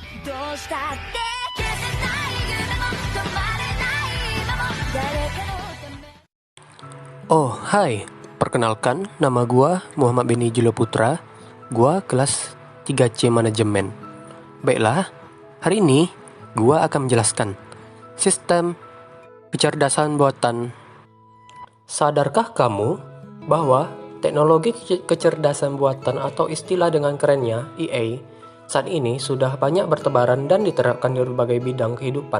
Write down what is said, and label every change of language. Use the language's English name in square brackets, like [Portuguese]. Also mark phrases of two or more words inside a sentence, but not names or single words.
[Japanese] うしたって消せない夢も止まれない今も誰かのため。 [Indonesian] Oh, hai. Perkenalkan, nama gua Muhammad Beni Julio Putra. Gua kelas 3C Manajemen. Baiklah, hari ini gua akan menjelaskan sistem kecerdasan buatan. Sadarkah kamu bahwa teknologi kecerdasan buatan atau istilah dengan kerennya EA saat ini sudah banyak bertebaran dan diterapkan di berbagai bidang kehidupan.